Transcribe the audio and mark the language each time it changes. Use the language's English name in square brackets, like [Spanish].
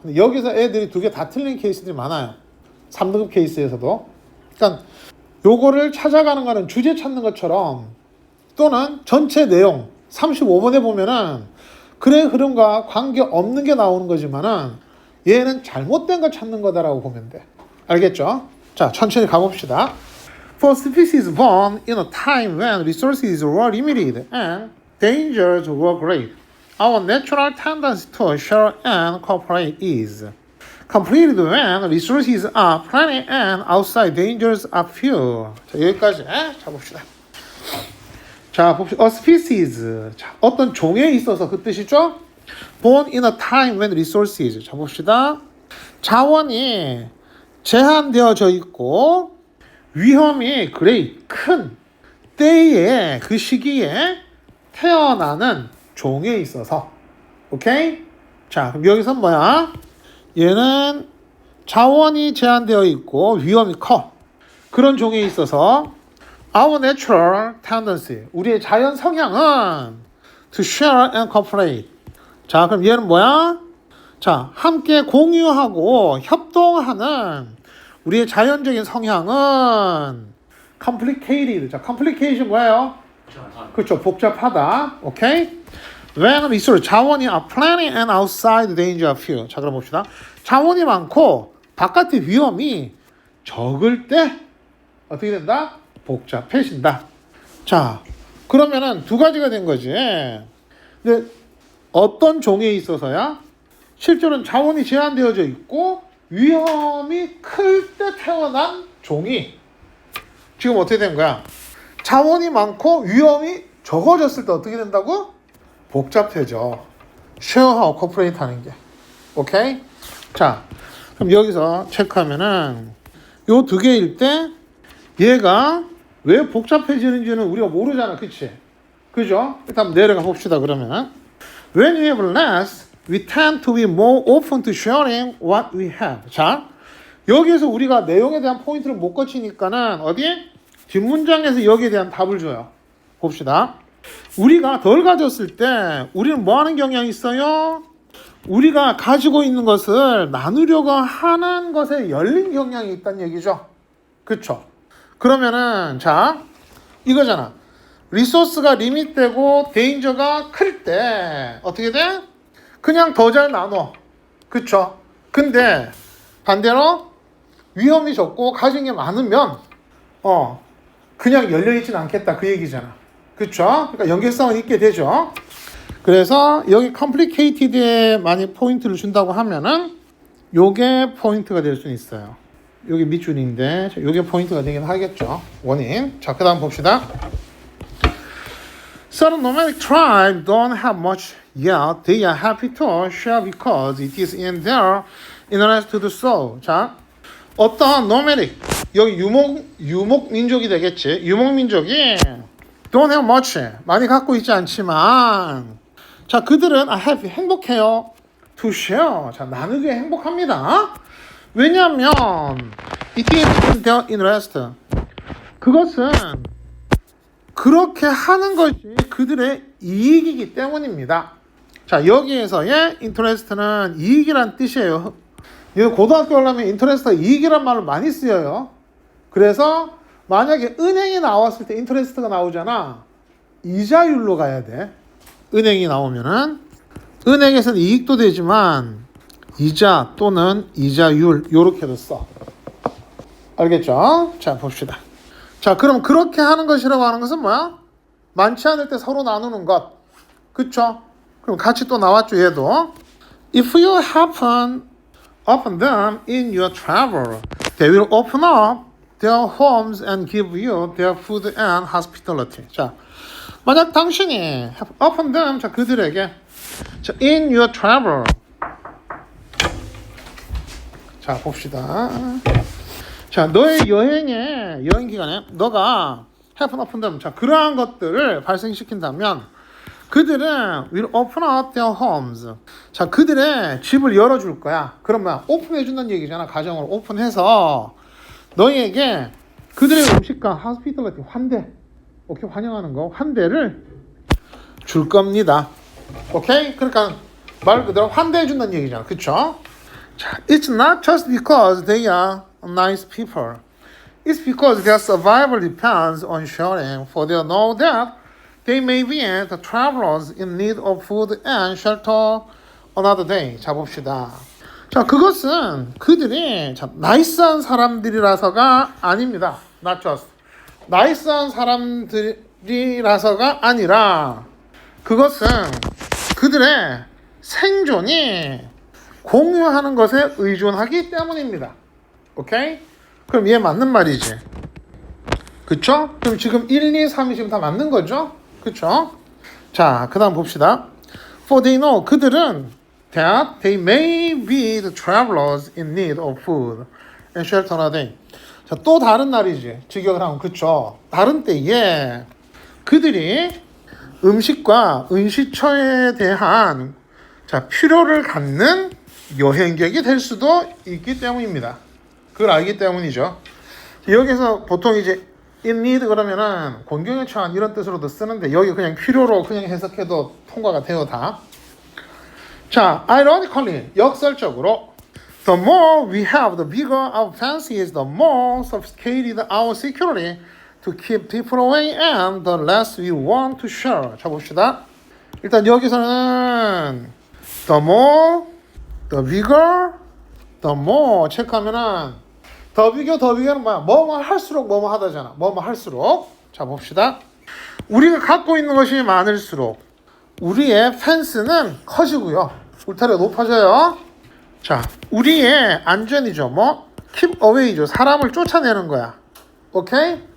[Korean] 근데 여기서 애들이 두 개 다 틀린 케이스들이 많아요. 3등급 케이스에서도. 그러니까 요거를 찾아가는 거는 주제 찾는 것처럼 또는 전체 내용 35번에 보면은 글의 흐름과 관계없는 게 나오는 거지만은 얘는 잘못된 걸 찾는 거다라고 보면 돼. 알겠죠? 자, 천천히 가봅시다. [English] For species born in a time when resources were limited and dangers were great, our natural tendency to share and cooperate is completed when resources are plenty and outside dangers are few. [Korean] 자, 여기까지 자 봅시다. 자, 봅시다. [English] A species. [Korean] 자, 어떤 종에 있어서 그 뜻이죠? [English] Born in a time when resources. [Korean] 자, 봅시다. 자원이 제한되어져 있고 위험이 great, 큰 때에 그 시기에 태어나는 종에 있어서. 오케이? 자, 그럼 여기서 뭐야? 얘는 자원이 제한되어 있고 위험이 커. 그런 종에 있어서 [English] our natural tendency, [Korean] 우리의 자연 성향은 [English] to share and cooperate. [Korean] 자, 그럼 얘는 뭐야? 자, 함께 공유하고 협동하는 우리의 자연적인 성향은 complicated. 자, complication 뭐예요? 그렇죠, 복잡하다. 오케이? [English] When resource, [Korean] 자원이 [English] are plenty and outside danger are few. [Korean] 자, 그럼 봅시다. 자원이 많고 바깥의 위험이 적을 때 어떻게 된다? 복잡해진다. 자, 그러면은 두 가지가 된 거지. 근데 어떤 종에 있어서야? 실제로는 자원이 제한되어져 있고 위험이 클 때 태어난 종이 지금 어떻게 된 거야? 자원이 많고 위험이 적어졌을 때 어떻게 된다고? 복잡해져. 쉐어하고 코퍼레이트 하는 게. 오케이? 자, 그럼 여기서 체크하면은 요 두 개일 때 얘가 왜 복잡해지는지는 우리가 모르잖아. 그치? 그죠? 일단 내려가 봅시다. 그러면 [English] When we have less, we tend to be more open to sharing what we have. [Korean] 자, 여기에서 우리가 내용에 대한 포인트를 못 거치니까는 어디? 뒷문장에서 여기에 대한 답을 줘요. 봅시다. 우리가 덜 가졌을 때 우리는 뭐 하는 경향이 있어요? 우리가 가지고 있는 것을 나누려고 하는 것에 열린 경향이 있다는 얘기죠. 그쵸? 그러면은 자, 이거잖아. 리소스가 리밋되고 데인저가 클 때 어떻게 돼? 그냥 더 잘 나눠. 그쵸? 근데 반대로 위험이 적고 가진 게 많으면 그냥 열려있진 않겠다 그 얘기잖아. 그쵸? 그러니까 연결성은 있게 되죠. 그래서 여기 complicated에 많이 포인트를 준다고 하면은 요게 포인트가 될 수 있어요. 여기 밑줄인데 요게 포인트가 되긴 하겠죠. 원인. 자, 그 다음 봅시다. [English] Certain nomadic tribes don't have much yet. They are happy to share because it is in their interest to do so. [Korean] 자, 어떠한 nomadic, 여기 유목 민족이 되겠지. 유목 민족이 [English] don't have much, [Korean] 많이 갖고 있지 않지만, 자, 그들은 [English] are happy, [Korean] 행복해요. [English] to share, [Korean] 자, 나누기에 행복합니다. 왜냐하면 [English] it is in their interest, [Korean] 그것은 그렇게 하는 것이 그들의 이익이기 때문입니다. 자, 여기에서의 interest는 이익이란 뜻이에요. 고등학교 가려면 interest가 이익이란 말을 많이 쓰여요. 그래서 만약에 은행이 나왔을 때 interest가 나오잖아. 이자율로 가야 돼. 은행이 나오면은 은행에서는 이익도 되지만 이자 또는 이자율 요렇게도 써. 알겠죠? 자, 봅시다. 자, 그럼 그렇게 하는 것이라고 하는 것은 뭐야? 많지 않을 때 서로 나누는 것. 그쵸? 그럼 같이 또 나왔죠, 얘도. [English] If you happen upon them in your travel, they will open up their homes and give you their food and hospitality. [Korean] 자, 만약 당신이 [English] upon them, [Korean] 자, 그들에게, 자, [English] in your travel. [Korean] 자, 봅시다. 자, 너의 여행 기간에 너가 [English] happen upon them, [Korean] 자, 그러한 것들을 발생시킨다면 그들은 [English] will open up their homes. [Korean] 자, 그들의 집을 열어줄 거야. 그러면 오픈해 준다는 얘기잖아. 가정을 오픈해서 너희에게 그들의 음식과 hospitality 환대, 오케이, 환영하는 거, 환대를 줄 겁니다. 오케이? 그러니까 말 그대로 환대해 준다는 얘기잖아. 그쵸? [English] 자, it's not just because they are nice people. It's because their survival depends on sharing, for they know that they may be the travelers in need of food and shelter another day. [Korean] 자, 봅시다. 자, 그것은 그들이 참 나이스한 사람들이라서가 아닙니다. [English] Not just. [Korean] 나이스한 사람들이라서가 아니라 그것은 그들의 생존이 공유하는 것에 의존하기 때문입니다. 오케이? 그럼 얘 맞는 말이지. 그쵸? 그럼 지금 1, 2, 3이 지금 다 맞는 거죠? 그쵸? 자, 그 다음 봅시다. [English] For they know, [Korean] 그들은 [English] that they may be the travelers in need of food and shelter on a day. [Korean] 자, 또 다른 날이지. 직역을 하면 그쵸? 다른 때에 그들이 음식과 은시처에 대한 자, 필요를 갖는 여행객이 될 수도 있기 때문입니다. 그걸 알기 때문이죠. 여기서 보통 이제 [English] in need [Korean] 그러면은 곤경에 처한 이런 뜻으로도 쓰는데 여기 그냥 필요로 그냥 해석해도 통과가 돼요 다. [English] 자, ironically [Korean] 역설적으로 [English] the more we have, the bigger our fancy is, the more sophisticated our security to keep people away, and the less we want to share. [Korean] 자, 봅시다. 일단 여기서는 [English] the more, the bigger, the more [Korean] 체크하면은 더 bigger는 뭐야? 뭐뭐 할수록 뭐뭐 하다잖아. 뭐뭐 할수록. 자, 봅시다. 우리가 갖고 있는 것이 많을수록 우리의 펜스는 커지고요. 울타리가 높아져요. 자, 우리의 안전이죠. 뭐? [English] keep away [Korean] 죠. 사람을 쫓아내는 거야. 오케이?